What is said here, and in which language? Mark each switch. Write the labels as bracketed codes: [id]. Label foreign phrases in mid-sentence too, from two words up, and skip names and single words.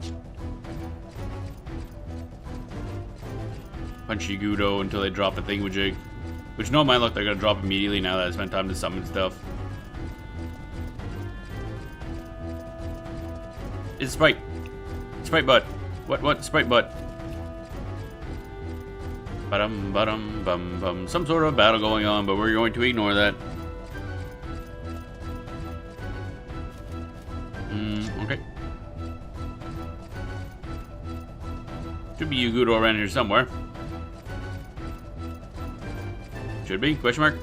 [en] Punch Yagudo until they drop a thingamajig. Which, no, my luck, they're gonna drop immediately now that I spent time to summon stuff. It's Sprite. Sprite butt. What? Sprite butt. Ba-dum, ba-dum, bum, bum. Some sort of battle going on, but we're going to ignore that. Okay. Should be Yagudo around here somewhere. Should be? Question mark?